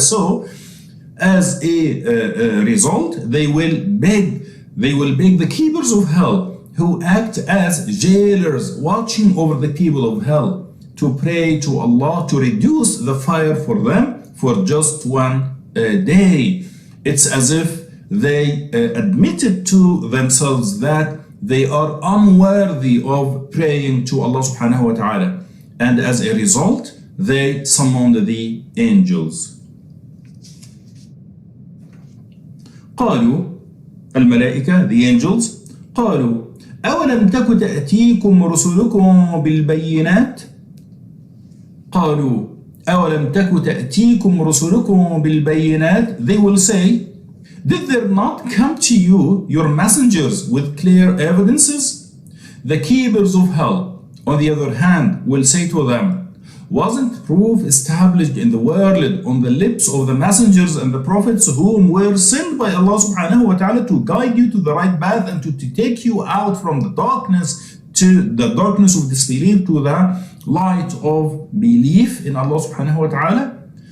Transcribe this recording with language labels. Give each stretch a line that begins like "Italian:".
English: So as a result, they will beg the keepers of hell, who act as jailers watching over the people of hell, to pray to Allah to reduce the fire for them for just one day. It's as if they admitted to themselves that they are unworthy of praying to Allah subhanahu wa ta'ala, and as a result they summoned the angels.
Arabic: قالوا الملائكة,
English: the angels,
Arabic: قالوا أولم تك تأتيكم رسلكم بالبينات. قالوا أولم تك تأتيكم رسلكم بالبينات.
English: They will say, did there not come to you your messengers with clear evidences? The keepers of hell, on the other hand, will say to them, wasn't proof established in the world on the lips of the messengers and the prophets whom were sent by Allah subhanahu wa ta'ala to guide you to the right path and to take you out from the darkness of disbelief to the light of belief in Allah subhanahu wa ta'ala?